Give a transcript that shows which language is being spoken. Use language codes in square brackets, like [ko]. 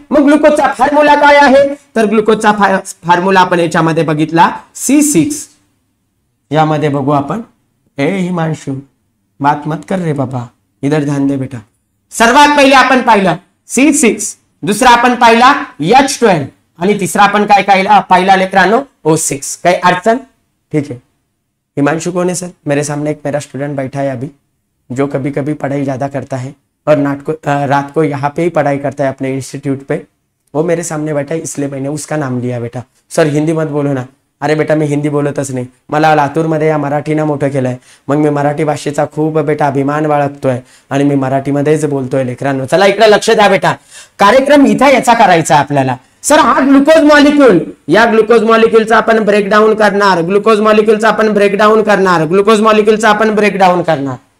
[mr] मग ग्लुकोजचा फॉर्म्युला काय आहे? तर ग्लुकोजचा फॉर्म्युला आपण याच्यामध्ये बघितला C6. यामध्ये बघू आपण. [hi] ए हिमांशु बात मत कर रे बाबा, इधर ध्यान दे बेटा. [mr] सर्वात पहिले आपण पाहिलं C6, दुसरा आपण पाहिला H12 आणि तिसरा आपण काय पाहिला लेकरांनो? [hi] O6. [mr] काही अडचण? [hi] ठीक है. हिमांशु कौन है सर? मेरे सामने एक मेरा स्टूडेंट बैठा है अभी, जो कभी कभी पढ़ाई ज्यादा करता है और रात को यहाँ पे ही पढ़ाई करता है अपने इंस्टीट्यूट पे. वो मेरे सामने बैठा है, इसलिए मैंने उसका नाम लिया बेटा. सर हिंदी मत बोलो ना. [mr] अरे बेटा मी हिंदी बोलतच नाही, मला लातूरमध्ये या मराठीनं मोठं केलंय. मग मी मराठी भाषेचा खूप बेटा अभिमान बाळगतोय आणि मी मराठीमध्येच बोलतोय लेकरांनो. चला इकडे लक्ष द्या बेटा. कार्यक्रम इथं याचा करायचा आपल्याला. सर हा ग्लुकोज मॉलिक्यूल, या ग्लुकोज मॉलिक्यूलचा आपण ब्रेकडाऊन करणार, ग्लुकोज मॉलिक्यूलचा आपण ब्रेकडाऊन करणार, ग्लुकोज मॉलिक्यूलचा आपण ब्रेकडाऊन करणार.